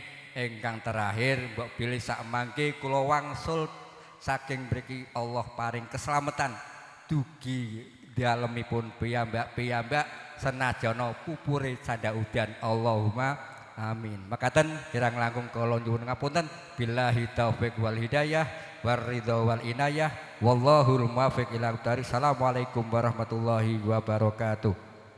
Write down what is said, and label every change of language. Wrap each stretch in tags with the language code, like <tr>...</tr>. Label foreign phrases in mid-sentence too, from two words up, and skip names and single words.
<jv>Ingkang terakhir mbok pilih sak mangke kula wangsul saking mriki Allah paring keselamatan dugi dalemipun piyambak senajana pupure canda udan.</jv> <ar>اللهم آمين.</ar> <jv>Makaten kirang langkung kula nyuwun ngapunten.</jv> <ar>بالله التوفيق والهداية والرضا والعناية والله الموفق إلى أقوم الطريق. السلام عليكم ورحمة الله وبركاته.</ar>